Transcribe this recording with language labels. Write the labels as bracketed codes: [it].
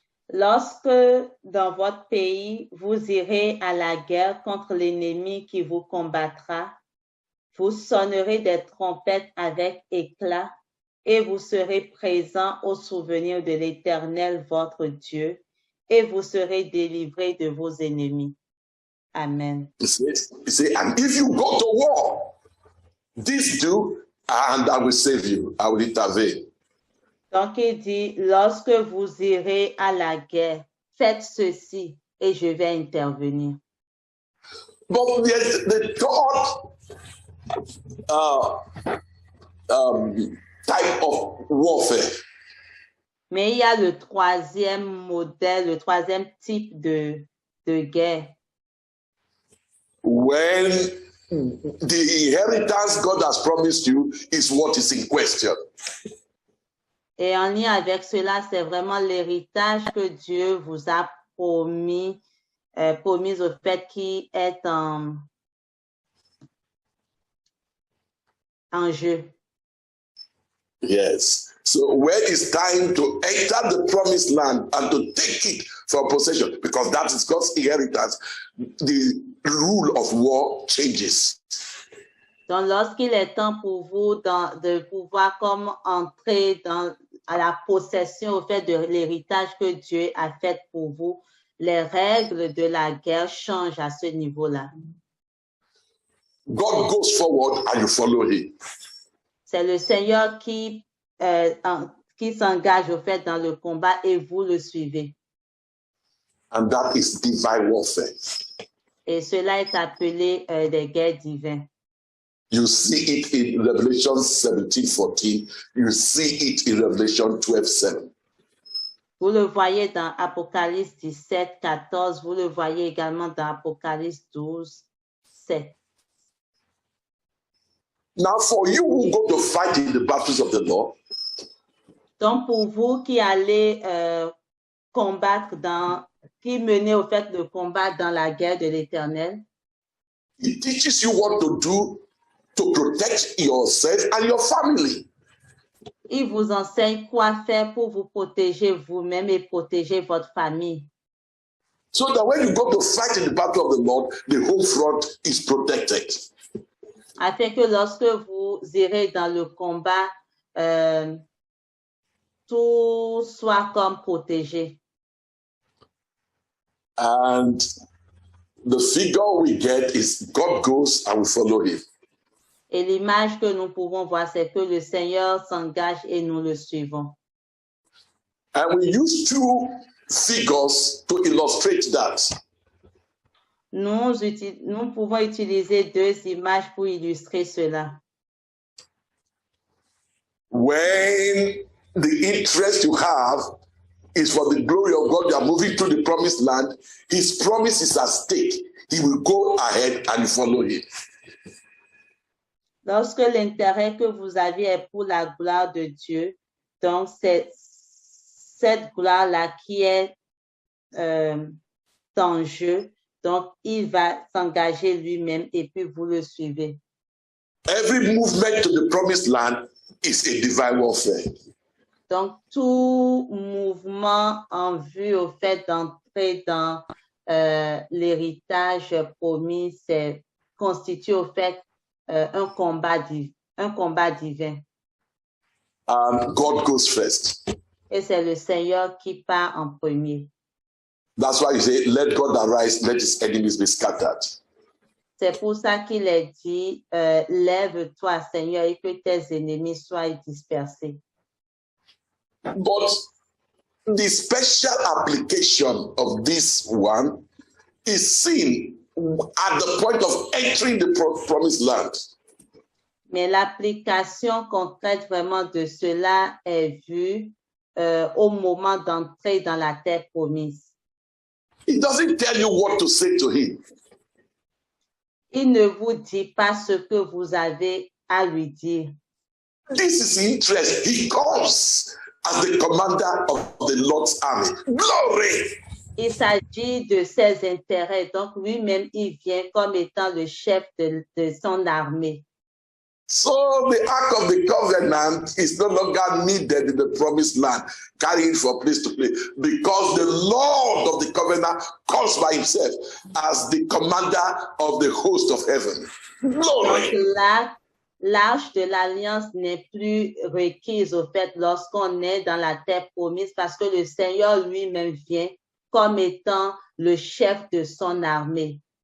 [fr] Lorsque dans votre pays, vous irez à la guerre contre l'ennemi qui vous combattra, vous sonnerez des trompettes avec éclat et vous serez présents au souvenir de l'Éternel, votre Dieu, et vous serez délivrés de vos ennemis. Amen. [en] He says, and if you go to war, this do, and I will save you. I will intervene. [fr] Donc, il dit, lorsque vous irez à la guerre, faites ceci et je vais intervenir. [en] But there's the third type of warfare. [fr] Mais il y a le troisième modèle, le troisième type de guerre. [en] When the inheritance God has promised you is what is in question. [fr] Et en lien avec cela, c'est vraiment l'héritage que Dieu vous a promis au fait qui est en jeu. [en] Yes. So when it's time to enter the promised land and to take it for possession, because that is God's inheritance, the rule of war changes. [fr] Donc, lorsqu'il est temps pour vous de pouvoir comme entrer à la possession au fait de l'héritage que Dieu a fait pour vous, les règles de la guerre changent à ce niveau-là. [en] God goes forward and you follow him. [fr] C'est le Seigneur qui s'engage au fait dans le combat et vous le suivez. [en] And that is divine warfare. [fr] Et cela est appelé des guerres divines. [en] You see it in Revelation 17:14. You see it in Revelation 12:7. [fr] Vous le voyez dans Apocalypse 17, 14. Vous le voyez également dans Apocalypse 12, 7. [en] Now, for you who go to fight in the battles of the Lord, [fr] donc pour vous qui allez combattre qui menez au fait de combattre dans la guerre de l'Éternel, [en] it teaches you what to do to protect yourself and your family. [fr] Il vous enseigne quoi faire pour vous protéger vous-même et protéger votre famille. [en] So that when you go to fight in the battle of the Lord, the home front is protected. [fr] Afin que lorsque vous irez dans le combat, tout soit comme protégé. [en] And the figure we get is God goes and we follow him. [fr] Et l'image que nous pouvons voir, c'est que le Seigneur s'engage et nous le suivons. [en] And we use two figures to illustrate that. [fr] Nous pouvons utiliser deux images pour illustrer cela. [en] When the interest you have is for the glory of God, you are moving to the promised land, his promise is at stake. He will go ahead and follow him. [fr] Lorsque l'intérêt que vous avez est pour la gloire de Dieu, donc c'est cette gloire-là qui est en jeu, donc il va s'engager lui-même et puis vous le suivez. [en] Every movement to the promised land is a divine warfare. [fr] Donc tout mouvement en vue au fait d'entrer dans l'héritage promis, c'est constitue au fait un combat divin. [en] God goes first. [fr] Et c'est le Seigneur qui part en premier. [en] That's why you say, let God arise, let his enemies be scattered. [fr] C'est pour ça qu'il est dit, lève-toi, Seigneur, et que tes ennemis soient dispersés. [en] But the special application of this one is seen at the point of entering the promised land. [fr] Mais l'application concrète vraiment de cela est vue au moment d'entrer dans la terre promise. [en] He doesn't tell you what to say to him. [fr] Il ne vous dit pas ce que vous avez à lui dire. [en] This is interest. He comes as the commander of the Lord's army. Glory! [fr] Il s'agit de ses intérêts. Donc lui-même, il vient comme étant le chef de son armée. [en] So the Ark of the Covenant is no longer needed in the promised land, carrying from place to place, because the Lord of the Covenant comes by himself as the commander of the host of heaven. Glory. [fr] Donc, l'arche de l'alliance n'est plus requise au fait lorsqu'on est dans la terre promise parce que le Seigneur lui-même vient comme étant le chef de son armée.